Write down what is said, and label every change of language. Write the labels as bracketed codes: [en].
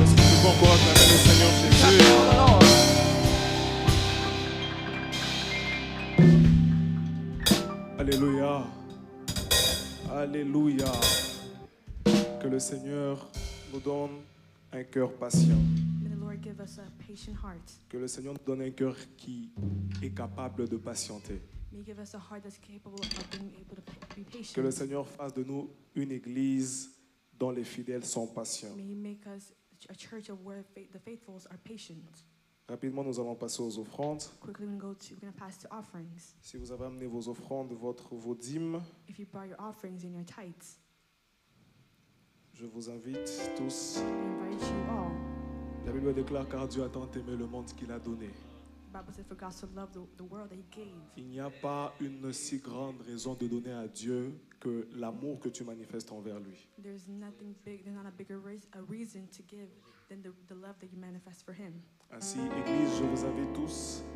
[fr] Nous pouvons encore acclamer le Seigneur [en] Clapping [fr] Jésus. [en] for the Lord. [fr] Alléluia. Alléluia. Que le Seigneur nous donne un cœur patient. [en] May the Lord give us a patient heart. [fr] Que le Seigneur nous donne un cœur qui est capable de patienter. [en] May He give us a heart that's capable of being able to be patient. [fr] Que le Seigneur fasse de nous une église dont les fidèles sont patients. [en] May He make us a church of where the faithful are patient. [fr] Rapidement, nous allons passer aux offrandes. [en] Quickly, we're going to pass to offerings. [fr] Si vous avez amené vos offrandes, vos dîmes, [en] If you brought your offerings and your tithes, [fr] je vous invite tous. [en] I invite you all. [fr] La Bible déclare car Dieu a tant aimé le monde qu'il a donné. [en] The Bible said, "For God so loved the world that He gave." [fr] Il n'y a pas une si grande raison de donner à Dieu que l'amour que tu manifestes envers lui. [en] There's nothing big. There's not a bigger a reason to give than the love that you manifest for Him. [fr] Ainsi, Église, je vous invite tous.